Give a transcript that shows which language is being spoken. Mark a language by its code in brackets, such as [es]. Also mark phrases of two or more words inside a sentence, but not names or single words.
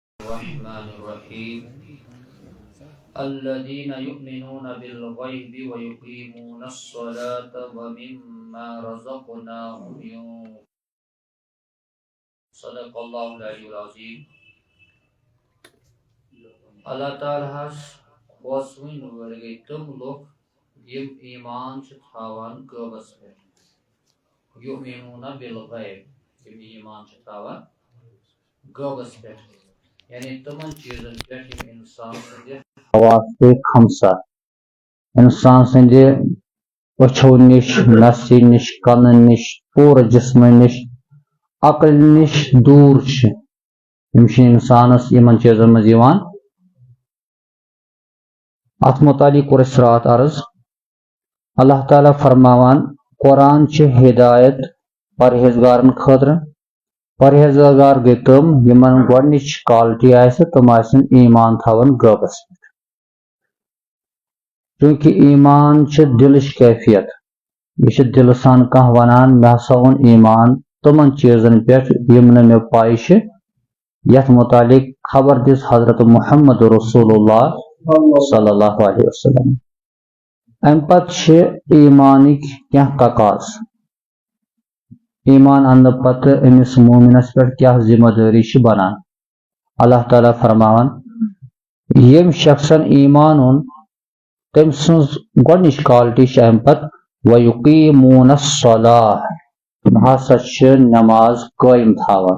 [ar] الرحمن الرحيم الذين يؤمنون بالغيب ويقيمون الصلاة ومما رزقناهم ينفقون صدق الله العلي العظيم. [ks] اللہ تعالیٰ ہس خوشوین ورگے تم لوگ یم ایمان چھ تھاوان غیبس پہ [ar] یؤمنون بالغیب [ks] یم ایمان چھ تھاوان غیبس پہ یعنی تمن چیزن پہ یم انسان سندِ حواس خمسہ انسان سندِ أچھو نش نسی نش کن نش پورٕ جسم نش عقل نش دور چھ یم چھ انسانس یمن چیزن مز یوان. ات متعلق کور اس رات عرض اللہ تعالیٰ فرماوان قرآن چھ ہدایت پرہیزگارن خاطر. پرہیزگار گئی تم یمن گۄڈنِچ کالٹی آسہِ تم آسن ایمان تھاون غیبس پہ چونکہ ایمان چھ دلچ کیفیت یہ دل سان کانٛہہ ونان مےٚ ہسا اوٚن ایمان تمن چیزن پہ یم نہٕ مےٚ پاے چھ. یتھ متعلق خبر دِژ حضرت محمد رسول اللہ [ar] صلی اللہ علیہ وسلم. [ks] ام پتہٕ چھ ایمانٕکۍ کینٛہہ تقاض. ایمان اننہٕ پتہٕ أمِس مومنس پٮ۪ٹھ کیٛاہ ذمہ دٲری چھِ بنان. اللہ تعالیٰ فرماوان ییٚمۍ شخصن ایمان اوٚن تٔمۍ سٕنٛز گۄڈنِچ کالٹی چھِ امہِ پتہٕ [ar] وَیُقیٖموٗنَ الصَّلَاةَ [ks] تِم ہسا چھِ نماز قٲیِم تھاوان.